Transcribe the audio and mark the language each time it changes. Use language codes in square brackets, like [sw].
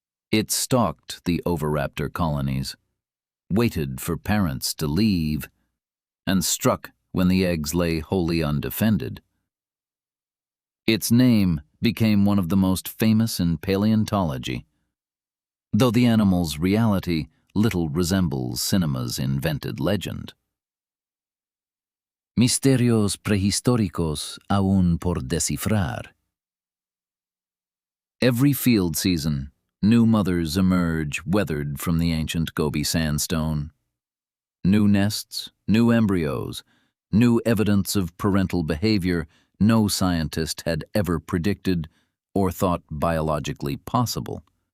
[en] It stalked the Oviraptor colonies, waited for parents to leave, and struck when the eggs lay wholly undefended. Its name became one of the most famous in paleontology, though the animal's reality little resembles cinema's invented legend. [es] Misterios prehistóricos aún por descifrar. [en] Every field season, new mothers emerge weathered from the ancient Gobi sandstone. New nests, new embryos, new evidence of parental behavior no scientist had ever predicted or thought biologically possible.